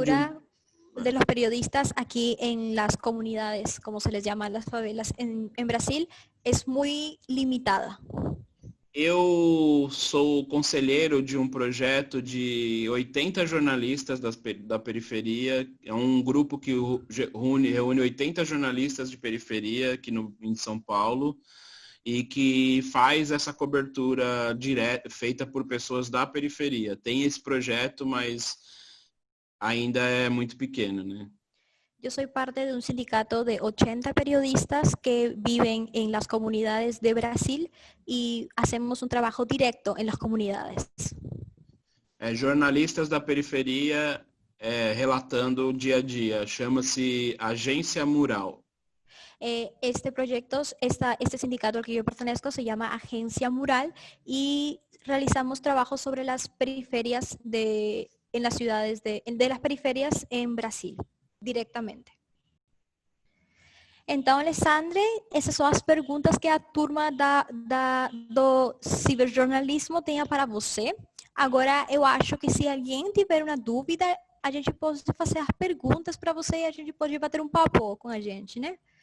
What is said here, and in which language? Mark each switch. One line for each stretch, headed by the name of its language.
Spanish: de los periodistas aquí en las comunidades, como se les llama las favelas en Brasil, es muy limitada.
Portuguese: Eu sou conselheiro de um projeto de 80 jornalistas da periferia. É um grupo que reúne 80 jornalistas de periferia aqui em São Paulo e que faz essa cobertura direta, feita por pessoas da periferia. Tem esse projeto, mas ainda é muito pequeno, né?
Spanish: Yo soy parte de un sindicato de 80 periodistas que viven en las comunidades de Brasil y hacemos un trabajo directo en las comunidades.
Portuguese: Jornalistas da periferia relatando o dia a dia. Chama-se Agência Mural.
Spanish: Este proyecto, este sindicato al que yo pertenezco se llama Agencia Mural y realizamos trabajos sobre las periferias en las ciudades de las periferias en Brasil, diretamente.
Portuguese: Então, Alexandre, essas são as perguntas que a turma do ciberjornalismo tenha para você. Agora, eu acho que se alguém tiver uma dúvida, a gente pode fazer as perguntas para você e a gente pode bater um papo com a gente, né?